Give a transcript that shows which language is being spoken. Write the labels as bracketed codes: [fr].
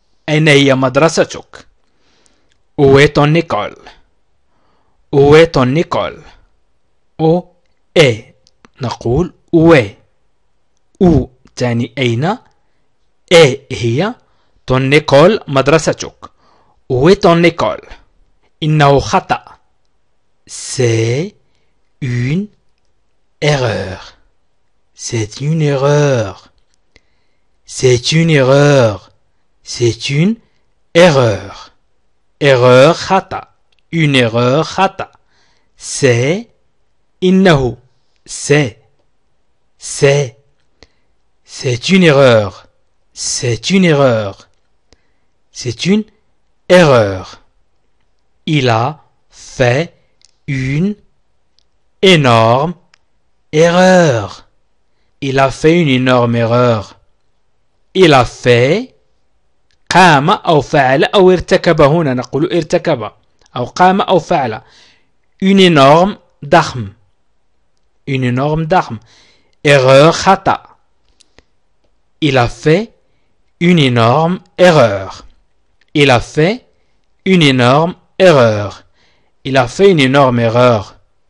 [ar] أين هي مدرستك؟ [fr] Où est ton école? Où est ton école? Où est نقول où est. [ar] où تعني أين، إيه هي، [fr] ton école [ar] مدرستك. [fr] Où est ton école? [ar] إنه خطأ. [fr] C'est une erreur. C'est une erreur. C'est une erreur. C'est une erreur. Erreur خطأ. Une erreur خطأ. C'est إنه. C'est une erreur. C'est une erreur. C'est une erreur. Il a fait une énorme erreur. Il a fait une énorme erreur. Il a fait [ar] قام أو فعل أو ارتكب. هنا نقول ارتكب أو قام أو فعل. [fr] Une énorme ضخم. Une énorme ضخم. Erreur خطأ. Il a fait une énorme erreur. Il a fait une énorme erreur. Il a fait une énorme erreur.